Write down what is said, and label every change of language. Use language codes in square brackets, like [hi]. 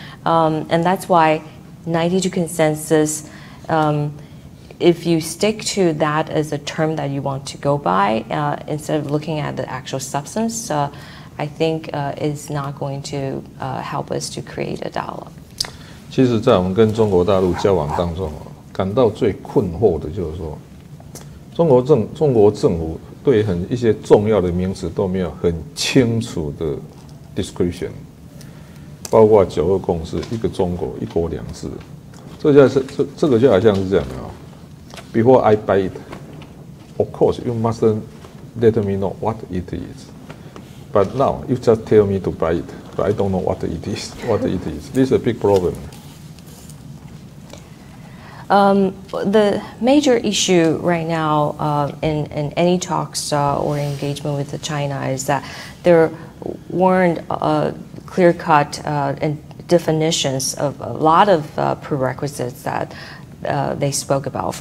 [en] And that's why 92 consensus, if you stick to that as a term that you want to go by, instead of looking at the actual substance, I think is not going to help us to create a dialogue. [zh] 其实，在我们跟中国大陆交往当中，感到最困惑的就是说，中国政府对一些重要的名词都没有很清楚的 description， 包括9·2共识、一个中国、一国两制，这个就好像是这样的啊。 [en] Before I buy it, of course you must let me know what it is. But now you just tell me to buy it, but I don't know what it is. This is a big problem. The major issue right now in any talks or engagement with China is that there weren't clear-cut definitions of a lot of prerequisites that they spoke about.